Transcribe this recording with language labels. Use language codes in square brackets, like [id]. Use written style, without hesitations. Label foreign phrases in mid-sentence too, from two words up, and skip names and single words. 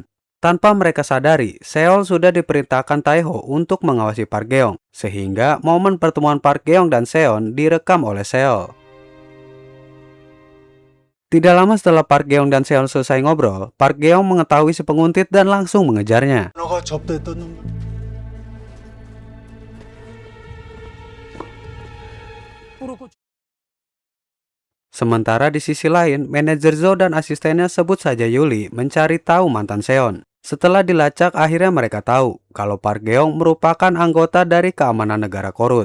[id] Tanpa mereka sadari, Seol sudah diperintahkan Taeho untuk mengawasi Park Geong, sehingga momen pertemuan Park Geong dan Seon direkam oleh Seol. Tidak lama setelah Park Geong dan Seon selesai ngobrol, Park Geong mengetahui si penguntit dan langsung mengejarnya. [ko] 너가 접대했던 놈. [id] Sementara di sisi lain, manajer Zo dan asistennya sebut saja Yuli mencari tahu mantan Seon. Setelah dilacak, akhirnya mereka tahu kalau Park Geong merupakan anggota dari keamanan negara Korut.